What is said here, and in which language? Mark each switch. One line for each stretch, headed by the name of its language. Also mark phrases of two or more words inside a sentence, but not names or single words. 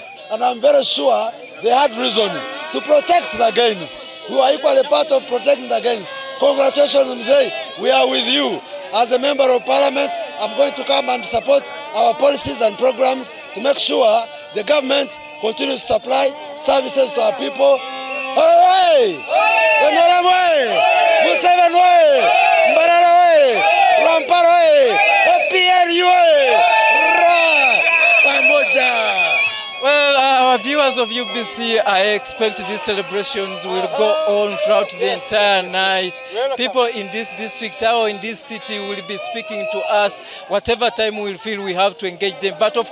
English: And I'm very sure they had reasons to protect the gains. We are equally part of protecting the gains. Congratulations, Mzee. We are with you. As a member of parliament, I'm going to come and support our policies and programs to make sure the government continues to supply services to our people. Hey! NRM way! Museveni way! Mbarara way! Rampara way! PRU way! Pamoja! Well, our viewers of UBC, I expect these celebrations will go on throughout the entire night. People in this district or in this city will be speaking to us whatever time we feel we have to engage them.